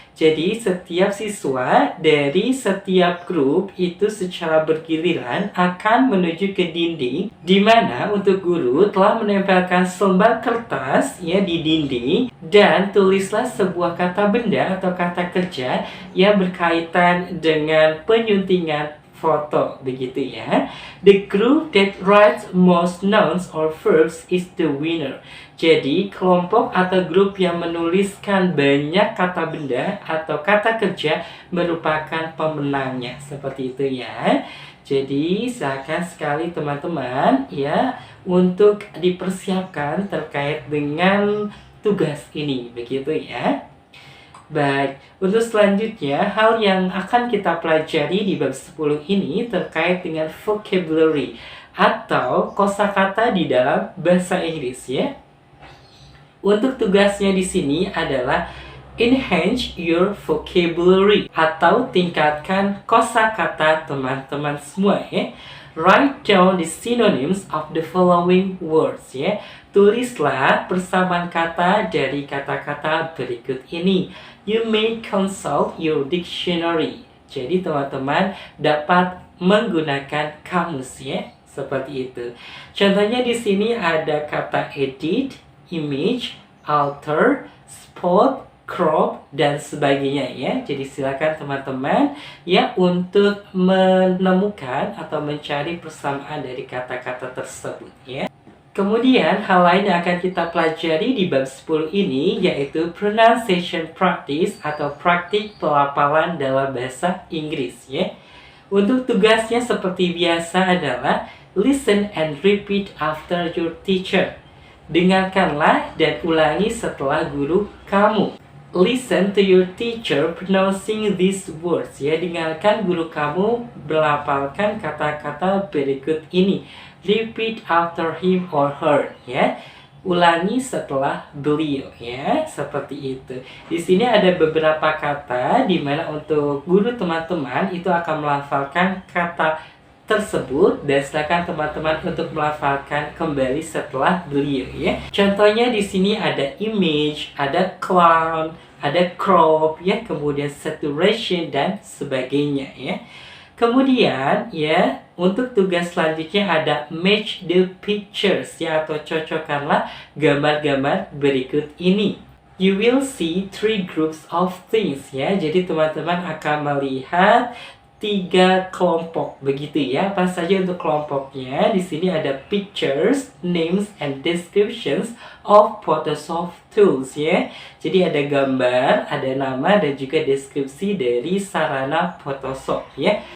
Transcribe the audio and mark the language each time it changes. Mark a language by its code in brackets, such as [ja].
[id] Jadi setiap siswa dari setiap grup itu secara bergiliran akan menuju ke dinding di mana untuk guru telah menempelkan selembar kertas ya di dinding dan tulislah sebuah kata benda atau kata kerja yang berkaitan dengan penyuntingan foto begitu ya. [en] The group that writes most nouns or verbs is the winner. [id] Jadi kelompok atau grup yang menuliskan banyak kata benda atau kata kerja merupakan pemenangnya. Seperti itu ya. Jadi silakan sekali teman-teman ya untuk dipersiapkan terkait dengan tugas ini begitu ya. Baik, untuk selanjutnya, hal yang akan kita pelajari di bab 10 ini terkait dengan vocabulary atau kosakata di dalam bahasa Inggris ya. Untuk tugasnya di sini adalah [en] enhance your vocabulary [id] atau tingkatkan kosakata teman-teman semua ya. [en] Write down the synonyms of the following words ya. [id] Tulislah persamaan kata dari kata-kata berikut ini. [en] You may consult your dictionary. [id] Jadi teman-teman dapat menggunakan kamus ya, seperti itu. Contohnya di sini ada kata edit, image, alter, spot, crop dan sebagainya ya. Jadi silakan teman-teman ya untuk menemukan atau mencari persamaan dari kata-kata tersebut ya. Kemudian hal lain yang akan kita pelajari di bab 10 ini yaitu [en] pronunciation practice [id] atau praktik pelafalan dalam bahasa Inggris ya. Untuk tugasnya seperti biasa adalah [en] listen and repeat after your teacher. [id] Dengarkanlah dan ulangi setelah guru kamu. [en] Listen to your teacher pronouncing these words ya. [id] Dengarkan guru kamu melafalkan kata-kata berikut ini. [en] Repeat after him or her ya. [id] Ulangi setelah beliau ya, seperti itu. Di sini ada beberapa kata di mana untuk guru teman-teman itu akan melafalkan kata tersebut dan silakan teman-teman untuk melafalkan kembali setelah beliau ya. Contohnya di sini ada image, ada clown, ada crop ya, kemudian saturation dan sebagainya ya. Kemudian ya, untuk tugas selanjutnya ada [en] match the pictures [id] ya, atau cocokkanlah gambar-gambar berikut ini. [en] You will see 3 groups of things ya. [id] Jadi teman-teman akan melihat 3 kelompok begitu ya. Apa saja untuk kelompoknya? Di sini ada [en] pictures, names and descriptions of Photoshop tools [id] ya. Jadi ada gambar, ada nama dan juga deskripsi dari sarana Photoshop ya.